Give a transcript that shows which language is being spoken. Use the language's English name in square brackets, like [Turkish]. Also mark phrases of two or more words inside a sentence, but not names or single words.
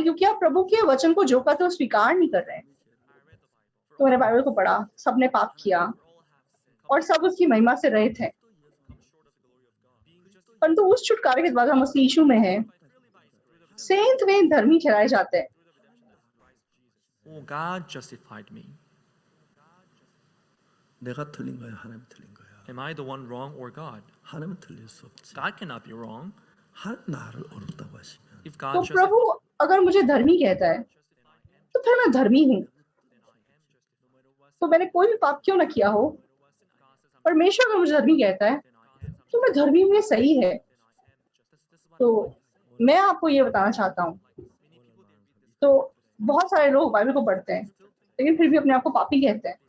[Hindi] क्योंकि आप प्रभु के वचन को जो कहते हो स्वीकार नहीं कर रहे हैं। तो मैंने बाइबल को पढ़ा, सबने पाप किया और सब उसकी महिमा से रहित है, परंतु उस छुटकारे के बाद हम उस यीशु में हैं, सेंत में धर्मी ठहराए जाते हैं। [English] Oh, God justified me. [Korean] 내가 틀린 거야, 하나님이 틀린 거야. [English] Am I the one wrong or God? [Korean] 하나님은 틀릴 수 없지. [English] God cannot be wrong. [Korean] 나를 어렵다고 하시면 [English] If [Hindi] तो [English] God just [Hindi] प्रभु अगर मुझे धर्मी कहता है तो फिर मैं धर्मी हूँ। तो मैंने कोई भी पाप क्यों ना किया हो, परमेश्वर अगर मुझे धर्मी कहता है तो मैं धर्मी हूँ, ये सही है। तो मैं आपको ये बताना चाहता हूँ, तो बहुत सारे लोग बाइबल को पढ़ते हैं लेकिन फिर भी अपने आप को पापी कहते हैं।